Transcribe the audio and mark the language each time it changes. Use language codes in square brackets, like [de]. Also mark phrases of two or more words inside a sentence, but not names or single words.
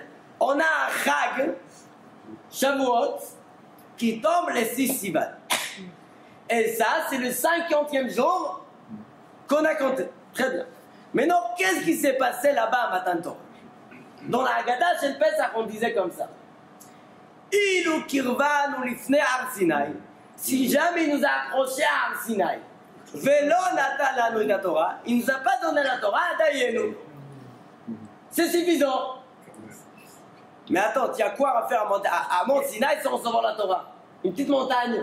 [fr] On a un Chag, Shavuot, qui tombe les 6 Sivan. Et ça, c'est le 50e jour qu'on a compté. Très bien. Maintenant, qu'est-ce qui s'est passé là-bas à [he] מתן תורה? [fr] Dans la Haggadah chez le Pesach, on disait comme ça. [he] אילו קרבנו לפני הר סיני. [fr] Si jamais il nous a approchés à Har Sinai, [he] ולא נתן לנו את התורה, [fr] il ne nous a pas donné la Torah, dayenu. C'est suffisant. Mais attends, il y a quoi à faire à Mont Sinaï sans recevoir la Torah? Une petite montagne.